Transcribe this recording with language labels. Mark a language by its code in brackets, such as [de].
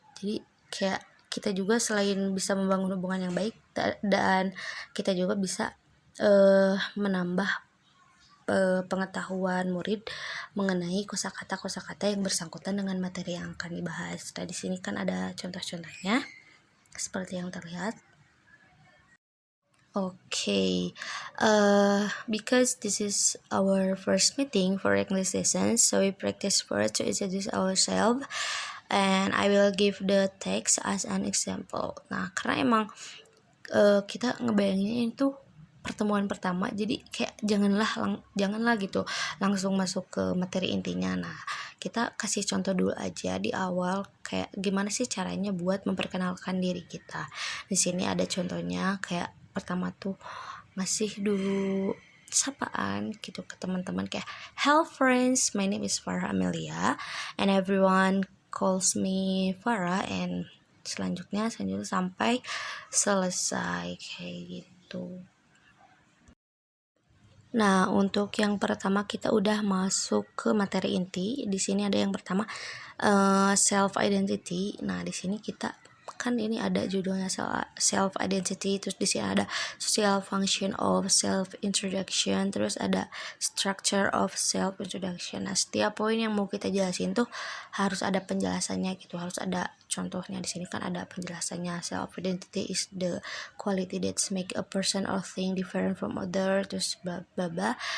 [id] Jadi kayak kita juga selain bisa membangun hubungan yang baik dan kita juga bisa menambah pengetahuan murid mengenai kosakata yang bersangkutan dengan materi yang akan dibahas. Nah, di sini kan ada contoh-contohnya seperti yang terlihat. [en] Okay, because this is our first meeting for English lessons, so we practice first to introduce ourselves, and I will give the text as an example. [id] Nah, karena emang kita ngebayanginnya itu pertemuan pertama, jadi kayak janganlah gitu langsung masuk ke materi intinya. Nah, kita kasih contoh dulu aja di awal kayak gimana sih caranya buat memperkenalkan diri kita. Di sini ada contohnya kayak pertama tuh ngasih dulu sapaan gitu ke teman-teman kayak [en] hello friends, my name is Farah Amelia and everyone calls me Farah, [id] and selanjutnya sampai selesai kayak gitu. Nah, untuk yang pertama kita udah masuk ke materi inti. Di sini ada yang pertama self identity. Nah, di sini kita kan ini ada judulnya self identity, terus di sini ada social function of self introduction, terus ada structure of self introduction. Nah, setiap poin yang mau kita jelasin tuh harus ada penjelasannya gitu, harus ada contohnya. Di sini kan ada penjelasannya. [en] Self identity is the quality that make a person or thing different from other, [id] terus bla bla bla.